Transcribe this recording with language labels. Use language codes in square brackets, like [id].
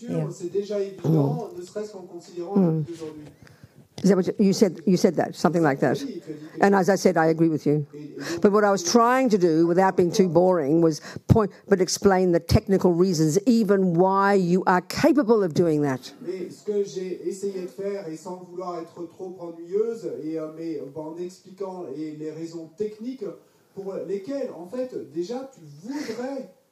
[fr] C'est déjà évident, ne serait-ce qu'en considérant la vie d'aujourd'hui. [en] Is that what you said? You said that, something like that. And as I said, I agree with you. But what I was trying to do, without being too boring, was explain the technical reasons, even why you are capable of doing that. [fr] Mais ce que j'ai essayé de faire, et sans vouloir être trop ennuyeuse, mais en expliquant les raisons techniques pour lesquelles, en fait, déjà, tu voudrais...